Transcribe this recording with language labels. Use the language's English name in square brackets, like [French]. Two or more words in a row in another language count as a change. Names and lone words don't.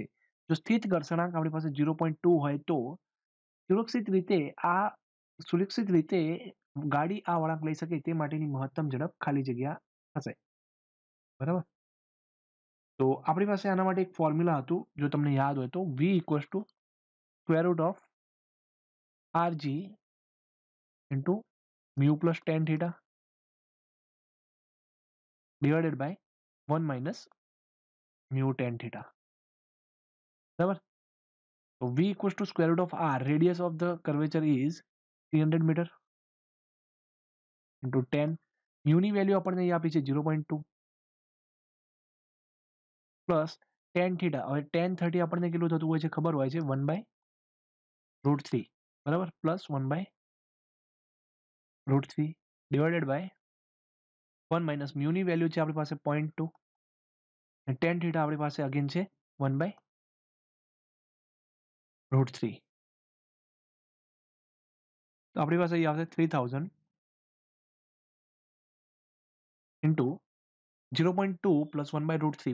[Gujarati] જો સ્થિત ઘર્ષણાંક આપણી પાસે 0.2 હોય તો સુરક્ષિત રીતે ગાડી આ વળાંક લઈ શકે તે માટેની મહત્તમ ઝડપ ખાલી જગ્યા હશે. બરાબર. તો આપણી પાસે આના માટે એક ફોર્મ્યુલા હતું, જો તમને યાદ હોય તો [English] v equals to square root of rg into mu plus tan theta divided by 1 minus mu tan theta. [Gujarati] બરાબર. [English] તો v equals to square root of r, radius of the curvature is 300 meter into 10. [Gujarati] mu ની વેલ્યુ આપણને અહીં આપી છે 0.2 પ્લસ [English] tan theta. [Gujarati] હવે tan 30 આપણને કેટલું થતું હોય છે ખબર હોય છે 1/√3. બરાબર. પ્લસ [English] 1/√3 divided by 1 minus mu [Gujarati] ની વેલ્યુ છે આપણી પાસે 0.2 અને [English] tan theta [Gujarati] આપણી પાસે અગેન છે 1/√3. તો આપણી પાસે અહીં આવશે 3000 ઇન્ટુ 0.2 પ્લસ 1/√3.